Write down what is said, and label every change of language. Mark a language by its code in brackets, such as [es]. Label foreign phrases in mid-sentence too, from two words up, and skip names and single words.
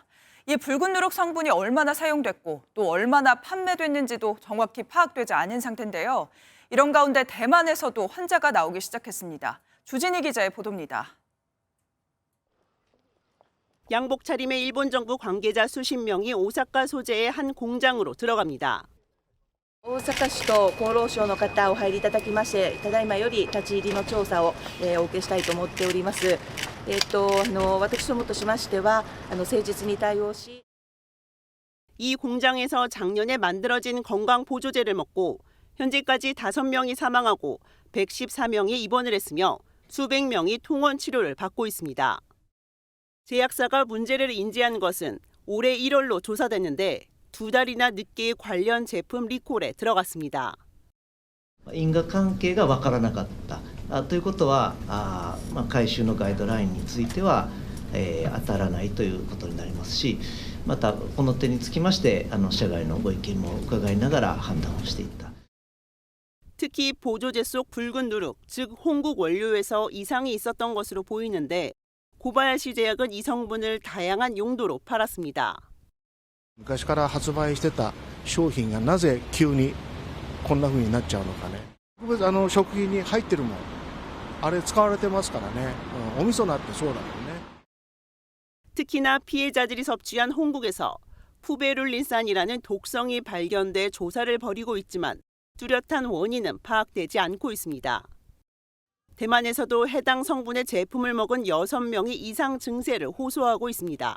[ko] 이 붉은 누룩 성분이 얼마나 사용됐고 또 얼마나 판매됐는지도 정확히 파악되지 않은 상태인데요. 이런 가운데 대만에서도 환자가 나오기 시작했습니다. 주진희 기자의 보도입니다. 양복 차림의 일본 정부 관계자 수십 명이 오사카 소재의 한 공장으로 들어갑니다. [ja] 大阪市と厚労省の方お入りいただきましてただいまより立ち入りの調査をお受けしたいと思っております。私どもとしましては誠実に対応し [ko] 이 공장에서 작년에 만들어진 건강 보조제를 먹고 현재까지 5명이 사망하고 114명이 입원을 했으며 수백 명이 통원 치료를 받고 있습니다. 제약사가 문제를 인지한 것은 올해 1월로 조사됐는데 2달이나 늦게 관련 제품 리콜에 들어갔습니다. [ja] 因果関係が分からなかったということは回収のガイドラインについては当たらないということになりますし、またこの点につきまして社外のご意見も伺いながら判断をしていった。 [ko] 특히 보조제 속 붉은 누룩, 즉 홍국 원료에서 이상이 있었던 것으로 보이는데 고바야시 제약은 이 성분을 다양한 용도로 팔았습니다. [ja] 昔から発売してた商品がなぜ急にこんな風になっちゃうのかね。特別食品に入ってるもん、あれ使われてますからね。お味噌だってそうだもんね。 [ko] 특히나 피해자들이 섭취한 홍국에서 푸베룰린산이라는 독성이 발견돼 조사를 벌이고 있지만 뚜렷한 원인은 파악되지 않고 있습니다. 대만에서도 해당 성분의 제품을 먹은 6명이 이상 증세를 호소하고 있습니다.